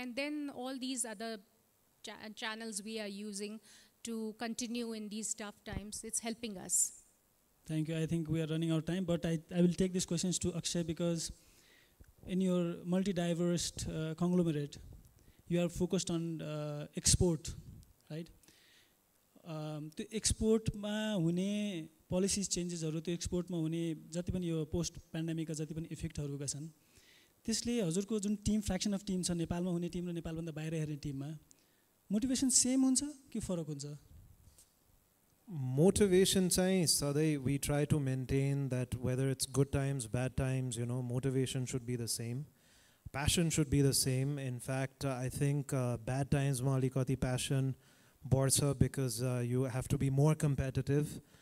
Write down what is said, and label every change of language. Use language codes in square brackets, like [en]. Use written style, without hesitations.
[en] And then all these other channels we are using to continue in these tough times, it's helping us. Thank you. I think we are running out of time, but I will take these questions to Akshay, because in your multi-diverse conglomerate, you are focused on export, right? [ne] The export ma hune policies changes haru, त्यो export ma hune जति पनि यो post pandemic का जति पनि effect haru ga छन्, त्यसले हजुरको जुन टीम फ्र्याक्सन अफ टीम छ नेपालमा हुने टीम र नेपालभन्दा बाहिर हेर्ने टीममा मोटिभेसन सेम हुन्छ कि फरक हुन्छ? [en] Motivation [ne] चाहिँ सधैँ [en] we try to maintain that whether it's good times, bad times, motivation should be the same. Passion should be the same. In fact, I think bad times ma [ne] alikati passion बढ्छ [en] because you have to be more competitive.